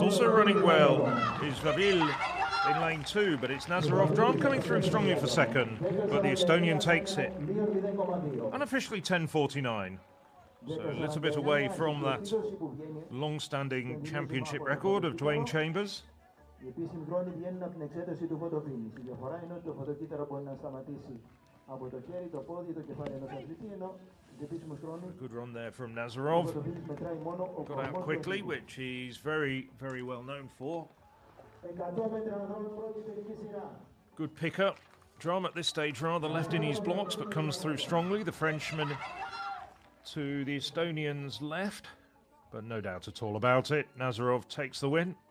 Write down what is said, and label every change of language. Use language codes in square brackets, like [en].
[en] Also running well is Vavil in lane 2, but it's Nazarov. Dram coming through strongly for second, but the Estonian takes it. Unofficially 10:49. So a little bit away from that long-standing championship record of Dwayne Chambers. [el] Οι επίσημοι χρόνοι βγαίνουν από την εξέταση του φωτοφίνης. Η διαφορά είναι ότι το φωτοκύτταρο μπορεί να σταματήσει από το χέρι, το πόδι, το κεφάλι ενός αθλητή, ενώ στους επίσημους χρόνους [en] Good run there from Nazarov. Got out quickly, which he's very, very well known for. [el] 100 μέτρα ανδρών πρώτη τελική σειρά. [en] Good pick-up. Drum at this stage rather left in his blocks, but comes through strongly. The Frenchman to the Estonian's left, but no doubt at all about it. Nazarov takes the win.